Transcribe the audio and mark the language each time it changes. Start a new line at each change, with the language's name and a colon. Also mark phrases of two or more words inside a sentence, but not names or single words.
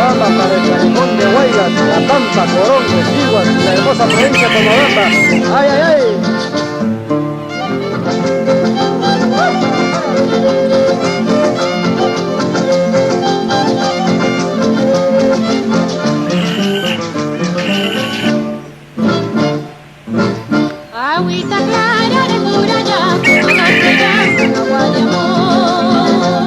Spanish: para el callejón de Huaylas, La Pampa, Corongo, Chiguas y la hermosa provincia de Pomabamba. ¡Ay, ay, ay! Agüita clara de Murayá, agua de amor.